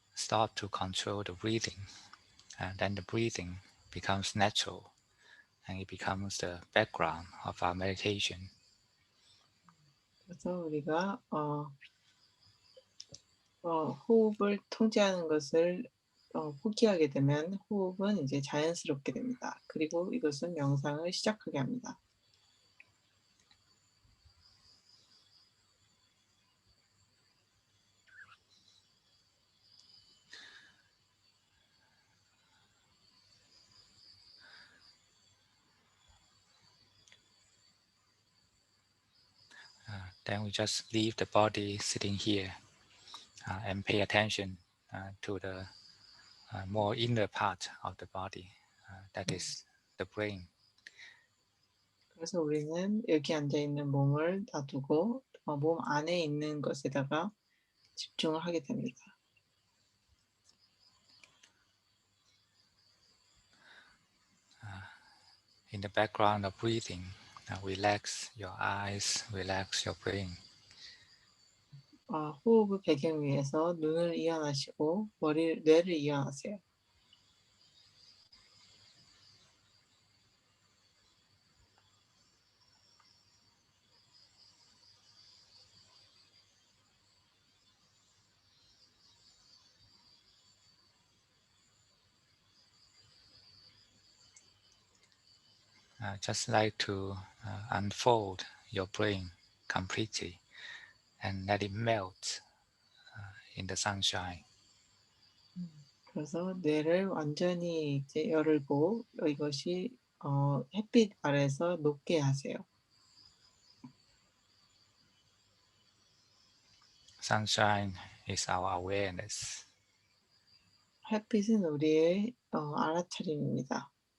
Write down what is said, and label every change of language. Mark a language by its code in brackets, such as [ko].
[en] start to control the breathing, then the breathing becomes natural and it becomes the background of our meditation. [ko] 그래서 우리가 호흡을 통제하는 것을 포기하게 되면 호흡은 이제 자연스럽게 됩니다. 그리고 이것은 명상을 시작하게 합니다. [en] Then we just leave the body sitting here and pay attention to the more inner part of the body, that is the brain. [ko] 그래서 우리는 여기 앉아 있는 몸을 놔두고 몸 안에 있는 것에다가 집중을 하게 됩니다. [en] In the background of breathing, relax your eyes, relax your brain. [ko] 호흡을 배경 위해서 눈을 이완하시고 뇌를 이완하세요. [en] Just like to unfold your brain completely and let it melt in the sunshine. [ko] 그래서 뇌를 완전히 이제 열고 이것이 햇빛 아래서 녹게 하세요. [en] Sunshine is our awareness. [ko] 햇빛은 우리의 알아차림입니다.